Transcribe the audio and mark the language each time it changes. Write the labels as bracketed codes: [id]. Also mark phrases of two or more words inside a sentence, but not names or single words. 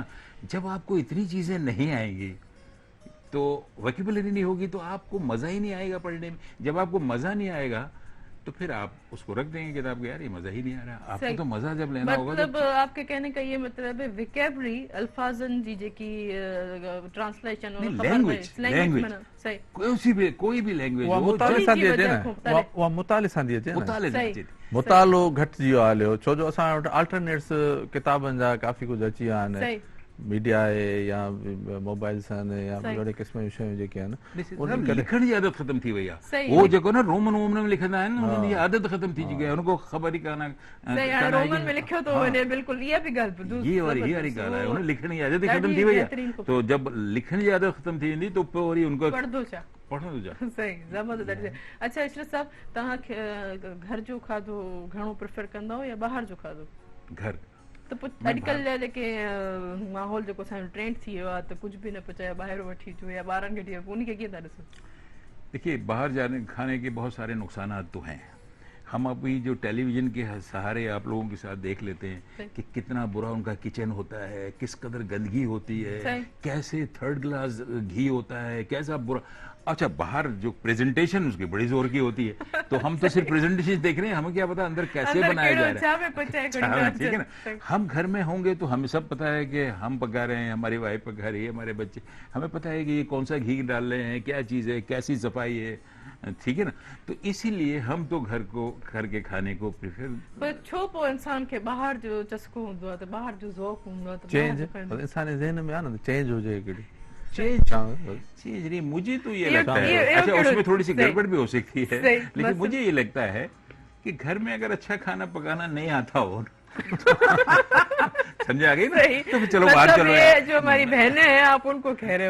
[hi] जब आपको इतनी चीजें नहीं आएंगी तो वोकेबुलरी नहीं होगी, तो आपको मजा ही नहीं आएगा पढ़ने में। जब आपको मजा नहीं आएगा तो फिर आप उसको रख देंगे किताब को, यार ये मजा ही नहीं आ रहा। आपको सही। तो मजा जब लेना होगा मतलब तो आपके कहने का ये मतलब है विकेबरी [sd] अल्फाजन जी जेकी [hi] ट्रांसलेशन और नहीं, खबर language, में- language। माना, सही कोई भी लैंग्वेज [sd] उहा हो, मुताले सां थी जी अचे वजह न, खां मुताले। उहा मुताले सां थी अचे न। मुताले सही। अचे थी। मुतालो घटि जी वियो आहे हलियो, छो जो असां वटि अल्टरनेट्स किताबनि जा काफ़ी कुझु अची विया आहिनि। सही मीडिया आहे या मोबाइल्स आहिनि या सही। अहिड़े क़िस्म जूं शयूं जेके आहिनि ॾिस, उन साहब, करे लिखण जी आदत ख़त्म थी वई आहे। सही। वो जेको न रोमन वोमन में लिखंदा आहिनि, उन्हनि जी आदत ख़त्म थी चुकी आहे, उनको ख़बर ई कान सही हाणे रोमन में लिखियो थो वञे, बिल्कुलु इहा बि ॻाल्हि ॿुधो [hi] ये वाली [sd] ॻाल्हि आहे, उन्हें लिखण जी आदत ही ॾाढी ख़त्म थी वई बहितरीन आहे। तो जब लिखण जी आदत ख़त्म थी वेंदी तो पोइ वरी उनको पढ़दो छा पढ़ण जा। सही ज़बरदस्त। अच्छा इशरत साहब, तव्हांखे घर जो खाधो घणो प्रिफर कंदा हो या ॿाहिरि जो खाधो? घर त पोइ अॼुकल्ह जा जेके माहौल जेको असांजो ट्रेंड थी वियो आहे त कुझु बि न पचाए ॿाहिरि वठी अचो या ॿारनि खे ॾियो, उन खे कीअं था ॾिसो? [hi] देखिए, बाहर जाने खाने के बहुत सारे नुकसान तो हैं। हम अभी जो टेलीविजन के सहारे आप लोगों के साथ देख लेते हैं कि कितना बुरा उनका किचन होता है, किस कदर गंदगी होती है, सही। कैसे थर्ड क्लास घी होता है, कैसा बुरा। अच्छा, बाहर जो प्रेजेंटेशन उसकी बड़ी जोर की होती है, तो हम तो सिर्फ प्रेजेंटेशन देख रहे हैं, हमें क्या पता अंदर कैसे अंदर बनाया जा [sd] कहिड़ो [hi] रहा है। [sd] छा में पचाए [hi] अच्छा, [sd] खणी था [hi] ठीक है [sd] अचनि। [hi] ना। हम घर में होंगे तो हमें सब पता है कि हम पका रहे हैं, हमारी वाइफ पका रही है, हमारे बच्चे, हमें पता है कि ये कौन सा घी डाल रहे हैं, क्या चीज़ है, कैसी सफाई है, ठीक है ना। तो इसीलिए हम तो घर के खाने को प्रेफर। [sd] पर छो पोइ इंसान खे ॿाहिरि जो चस्को हूंदो आहे त ॿाहिरि जो ज़ौक़ हूंदो आहे त चेंज ॿाहिरि जो खाईंदो? इंसान जे ज़हन में आहे न, चेंज हुजे हिकिड़ी [hi] चेंज चीज नहीं, मुझे तो ये लगता है, अच्छा उसमें थोड़ी सी गड़बड़ भी हो सकती है, सही, लेकिन बस। मुझे ये लगता है कि घर में अगर अच्छा खाना पकाना नहीं आता हो समझ आ गई ना, सही। तो फिर चलो बाहर मतलब चलो ये यार। जो हमारी बहनें हैं आप उनको कह रहे हो?